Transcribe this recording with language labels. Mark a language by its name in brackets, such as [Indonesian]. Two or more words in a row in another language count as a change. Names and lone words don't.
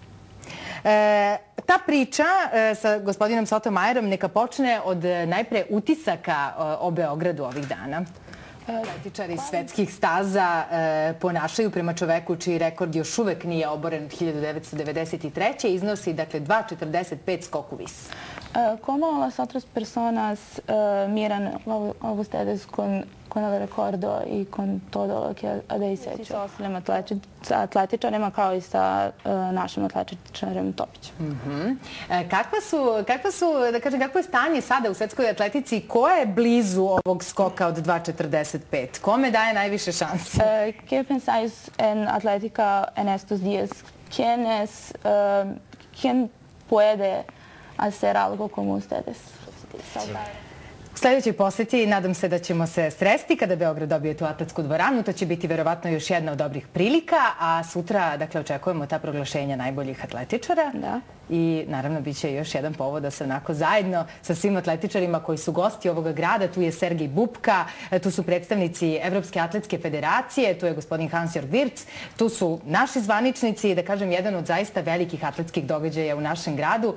[Serbian] Ta priča sa gospodinom Sotomajerom neka počne od najpre utisaka o Beogradu ovih dana. Atletičari svetskih staza ponašaju prema čoveku čiji rekord još uvek nije oboren od 1993. Iznosi, dakle, 2,45 skok u vis. [Spanish] ¿Cómo las otras personas miran a ustedes con el recordo y con todo lo que habéis hecho? [Serbian] Sa ostalim atletičarima kao i sa našim atletičarem Topićem. Kakvo je stanje sada u svetskoj atletici? Ko je blizu ovog skoka od 2,45? Kome daje najviše šanse? [Spanish] ¿Qué pensáis en atlética en estos días? ¿Quién puede hacer algo como ustedes? [Serbian] U sljedećoj poseti nadam se da ćemo se sresti kada Beograd dobije tu atletsku dvoranu. To će biti verovatno još jedna od dobrih prilika, a sutra, dakle, očekujemo ta proglašenja najboljih atletičara. Da. I naravno bit će još jedan povod da se onako zajedno sa svim atletičarima koji su gosti ovoga grada, tu je Sergej Bubka, tu su predstavnici Evropske atletske federacije, tu je gospodin Hans-Jörg Wirtz, tu su naši zvaničnici, da kažem, jedan od zaista velikih atletskih događaja u našem gradu.